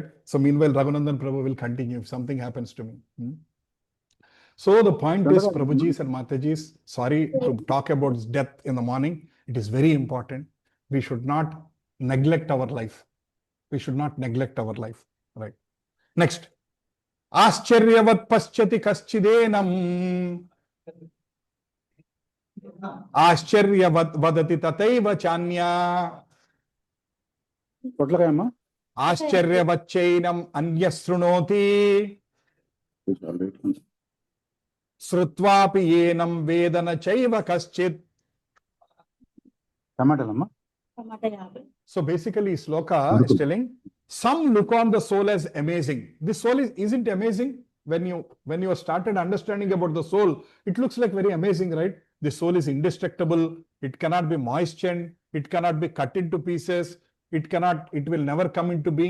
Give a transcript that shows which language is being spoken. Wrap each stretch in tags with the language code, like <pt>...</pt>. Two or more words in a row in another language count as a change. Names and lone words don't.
<en>So meanwhile, Raghunandan Prabhu will continue if something happens to me. So the point is, Prabhujis and Matajis, sorry to talk about death in the morning. It is very important. We should not neglect our life. We should not neglect our life, right? Next.</en> <sa>ఆశ్చర్యవత్ పశ్యతి కశ్చిదేనం ఆశ్చర్యవత్ వదతి తథైవ చాన్యా ఆశ్చర్యవచ్చైనం అన్యశృణోతి श्रुत्वापि येनं वेदन चैव कश्चित्.</sa> <te>టమాటాలమ్మా</te> <en>So basically, Sloka is telling, some look on the soul as amazing. This soul isn't amazing. When you started understanding about the soul, it looks like very amazing, right? The soul is indestructible. It cannot be moistened. It cannot be cut into pieces. It will never come into being.</en>